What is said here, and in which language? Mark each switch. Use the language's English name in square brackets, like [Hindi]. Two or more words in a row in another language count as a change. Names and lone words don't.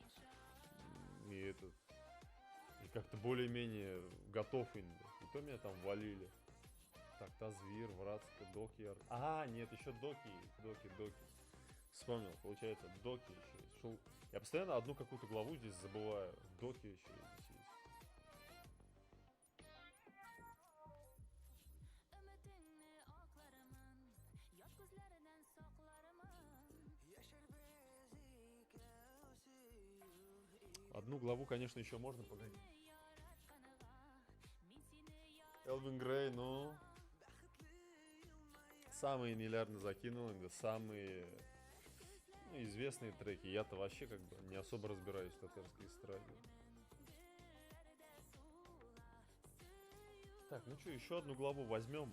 [Russian] И этот, и как-то более-менее готов иногда. И то меня там валили. Так, Тазвир, Вратска, Докьярд. А, нет, еще Доки. Вспомнил, получается, доки еще есть. Я постоянно одну какую-то главу здесь забываю. Доки еще здесь есть. [Uzbek] Ümitingni oqlaraman, yot ko'zlaridan soqlaraman. [Russian] Одну главу, конечно, еще можно погонять. [Uzbek] Yaratganiga, men seni [Russian] Элвин Грей, ну... Самые миллиарды закинул, иногда самые известные треки. Я-то вообще как бы не особо разбираюсь в татарской эстраде. Так, ну что, еще одну главу возьмем.